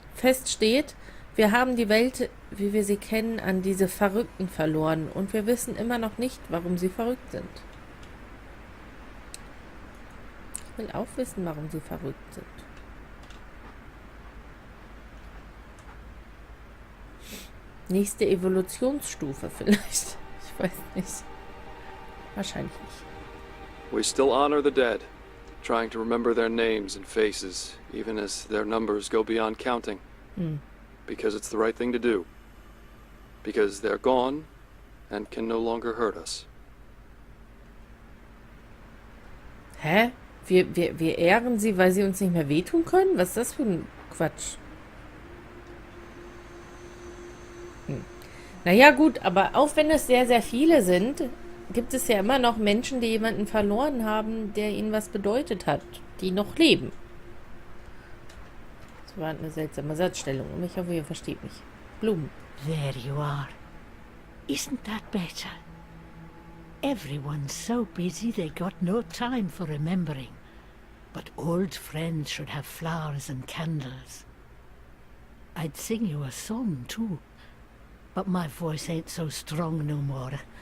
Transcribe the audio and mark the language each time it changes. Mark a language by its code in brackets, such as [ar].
[de] Fest steht, wir haben die Welt, wie wir sie kennen, an diese Verrückten verloren und wir wissen immer noch nicht, warum sie verrückt sind. Ich will auch wissen, warum sie verrückt sind. Nächste Evolutionsstufe vielleicht. Ich weiß nicht. Wahrscheinlich nicht. [en] We still honor the dead, trying to remember their names and faces, even as their numbers go beyond counting. Because it's the right thing to do. Because they're gone and can no longer hurt us. Hä? [de] Wir ehren sie, weil sie uns nicht mehr wehtun können? Was ist das für ein Quatsch? Naja gut, aber auch wenn es sehr, sehr viele sind, gibt es ja immer noch Menschen, die jemanden verloren haben, der ihnen was bedeutet hat, die noch leben. Das war eine seltsame Satzstellung. Ich hoffe, ihr versteht mich. Blumen. [en] There you are. Isn't that better? Everyone's so busy they got no time for remembering. But old friends should have flowers and candles. I'd sing you a song too, but my voice ain't so strong no more.